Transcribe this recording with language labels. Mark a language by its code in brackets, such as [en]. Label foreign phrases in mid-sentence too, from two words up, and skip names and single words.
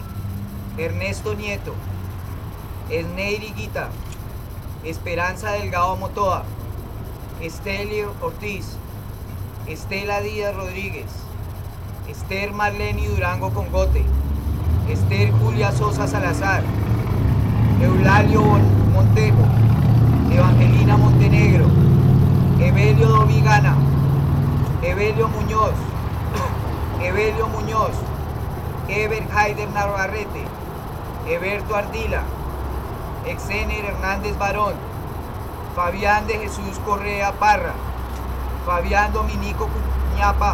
[es] Ernesto Nieto. Esneiri Guita. Esperanza Delgado Motoa. Estelio Ortiz. Estela Díaz Rodríguez. Esther Marleni Durango Congote. Esther Julia Sosa Salazar. Eulalio Montejo. Evangelina Montenegro. Evelio Dovigana. Evelio Muñoz. Evelio Muñoz. Eber Haider Navarrete. Eberto Ardila. Exener Hernández Barón. Fabián de Jesús Correa Parra. Fabián Dominico Cuñapa.